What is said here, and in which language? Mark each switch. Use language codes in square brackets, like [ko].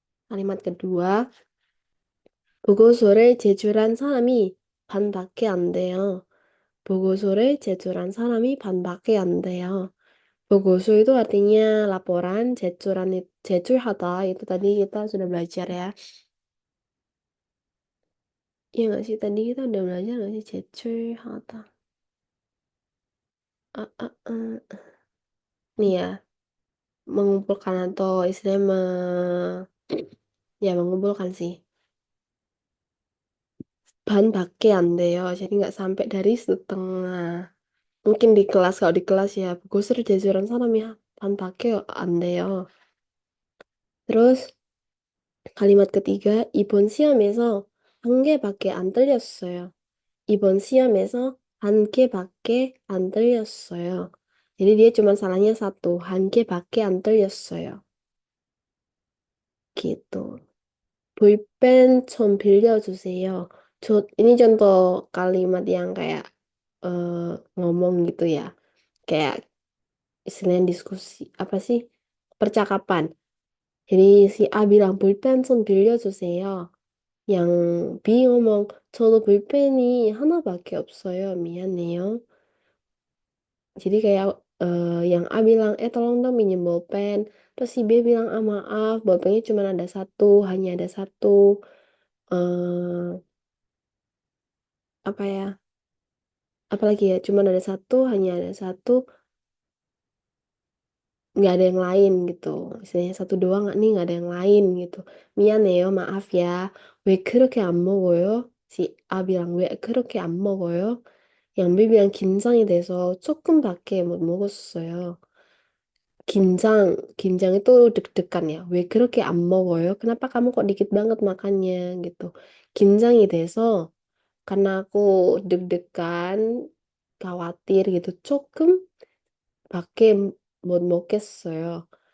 [id] Kalimat kedua, [ko] 보고서를 제출한 사람이 반밖에 안 돼요. 보고서를 제출한 사람이 반밖에 안 돼요. [id] 보고서 itu artinya laporan, 제출하다 itu tadi kita sudah belajar ya. Iya nggak sih? Tadi kita udah belajar nggak sih 제출하다. Nih ya, mengumpulkan atau istilahnya ya mengumpulkan sih. [ko] 반밖에 안 돼요. [id] Jadi nggak sampai dari setengah. Mungkin di kelas, kalau di kelas ya, gusur jajaran salam이 [ko] 반밖에 안 돼요. [id] Terus kalimat ketiga, [ko] 이번 시험에서 한 개밖에 안 틀렸어요. 이번 시험에서 한 개밖에 안 틀렸어요. [id] Jadi dia cuma salahnya satu, [ko] 한 개밖에 안 틀렸어요. Gitu. 볼펜 좀 빌려주세요. [id] Ini contoh kalimat yang kayak ngomong gitu ya. Kayak istilahnya diskusi, apa sih? Percakapan. Jadi si A bilang [ko] 볼펜 좀 빌려주세요. [id] Yang B ngomong [ko] 저도 볼펜이 하나밖에 없어요. 미안해요. [id] Jadi kayak yang A bilang tolong dong minjem bolpen. Terus si B bilang maaf bolpennya cuma ada satu, hanya ada satu. eh Apa ya? Apalagi ya, cuma ada satu, hanya ada satu, nggak ada yang lain gitu. Misalnya satu doang nih nggak ada yang lain gitu. [ko] 미안해요, [id] maaf ya. [ko] 왜 그렇게 안 먹어요? [id] Si A bilang [ko] 왜 그렇게 안 먹어요? [id] Yang B bilang [ko] 긴장이 돼서 조금밖에 못 먹었어요. [id] 긴장 itu deg-degan ya. [ko] 왜 그렇게 안 먹어요? [id] Kenapa kamu kok dikit banget makannya gitu. [ko] 긴장이 돼서 [id] karena aku deg-degan, khawatir gitu. [ko] 조금 밖에 못 먹겠어요.